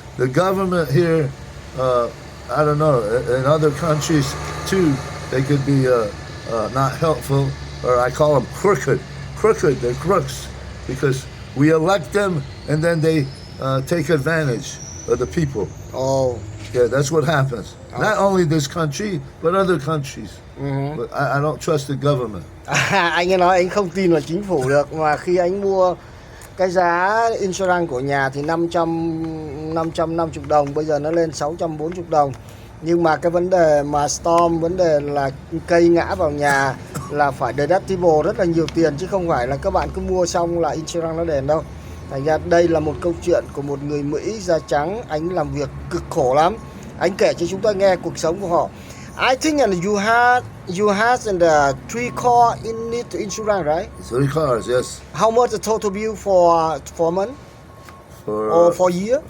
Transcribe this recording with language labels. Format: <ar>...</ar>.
<en>The government here, I don't know, in other countries too, they could be not helpful, or I call them crooked. They're crooks because We elect them, and then they take advantage of the people. Oh. Yeah, that's what happens. Not only this country, but other countries. But I don't trust the government.</en> <vi>Anh ấy nói anh không tin vào chính phủ được, mà khi anh mua cái giá insurance của nhà thì 550 đồng, bây giờ nó lên 640 đồng. Nhưng mà cái vấn đề mà storm, vấn đề là cây ngã vào nhà là phải deductible rất là nhiều tiền, chứ không phải là các bạn cứ mua xong là insurance nó đền đâu. Thành ra đây là một câu chuyện của một người Mỹ da trắng, anh làm việc cực khổ lắm. Anh kể cho chúng ta nghe cuộc sống của họ.</vi> <en>I think you had the 3 car in need to insurance, right? 3 cars, yes. How much the total bill for a month or for year?</en>